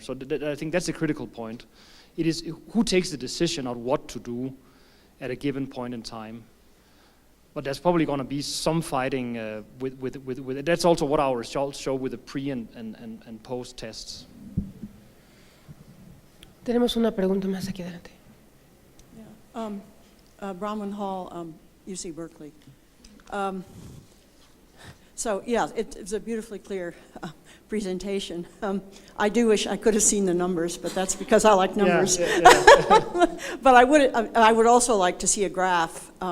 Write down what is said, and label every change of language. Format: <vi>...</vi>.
<en>So I think that's a critical point. It is who takes the decision on what to do at a given point in time. But there's probably going to be some fighting with it. That's also what our results show with the pre and post tests.</en> <es>Tenemos una pregunta más aquí adelante.</es> <en>Bronwyn Hall, UC Berkeley. So, yeah, it's a beautifully clear presentation. I do wish I could have seen the numbers, but that's because I like numbers. But I would also like to see a graph.</en>